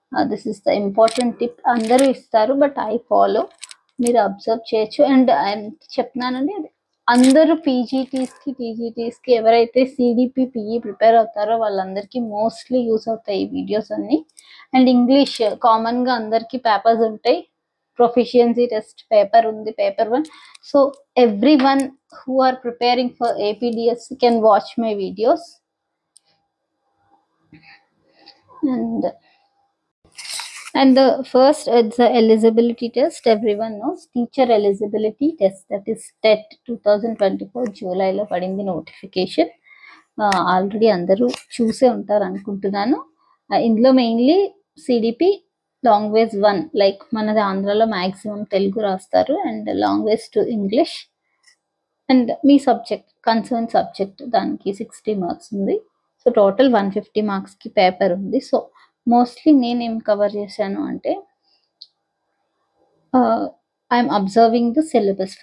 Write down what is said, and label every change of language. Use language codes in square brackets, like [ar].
[en] This is the important tip. [te] అందరూ ఇస్తారు [en] But I follow. [te] మీరు అబ్జర్వ్ చేయొచ్చు. అండ్ చెప్తున్నానండి, అందరూ పీజీటీస్కి ఎవరైతే సిడిపి పిఈ ప్రిపేర్ అవుతారో వాళ్ళందరికీ మోస్ట్లీ యూస్ అవుతాయి ఈ వీడియోస్ అన్ని. అండ్ ఇంగ్లీష్ కామన్గా అందరికీ పేపర్స్ ఉంటాయి. ప్రొఫిషియన్సీ టెస్ట్ పేపర్ ఉంది, paper 1. [en] So everyone who are preparing for APDSC can watch my videos. And the first, it's the eligibility test. Everyone knows teacher eligibility test, that is TET 2024 July [te] లో పడింది notification. Already అందరూ చూసే ఉంటారు అనుకుంటున్నాను. ఇందులో mainly CDP language 1, like మనది ఆంధ్రాలో maximum Telugu రాస్తారు. And language 2 English. And మీ subject concern subject దానికి 60 మార్క్స్ ఉంది. సో టోటల్ 150 మార్క్స్కి పేపర్ ఉంది. సో మోస్ట్లీ నేనేం కవర్ చేశాను అంటే [en] I'm observing the syllabus.